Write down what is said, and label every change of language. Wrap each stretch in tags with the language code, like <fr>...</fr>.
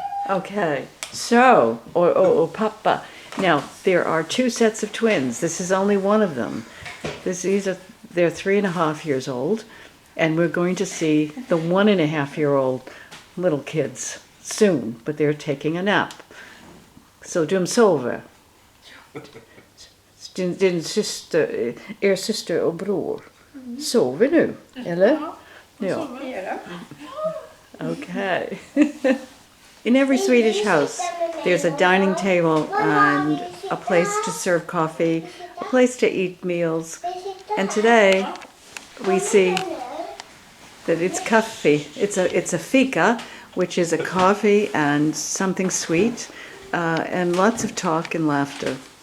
<en>Okay, so, or Papa. Now, there are two sets of twins. This is only one of them. They're 3.5 years old, and we're going to see the 1.5-year-old little kids soon, but they're taking a nap. So</en> <sv>de sover. Din syster, er syster och bror sover nu, eller? Ja. Okay.</sv> <en>In every Swedish house, there's a dining table and a place to serve coffee, a place to eat meals. And today, we see that it's kaffe. It's a fika, which is a coffee and something sweet, and lots of talk and laughter.</en>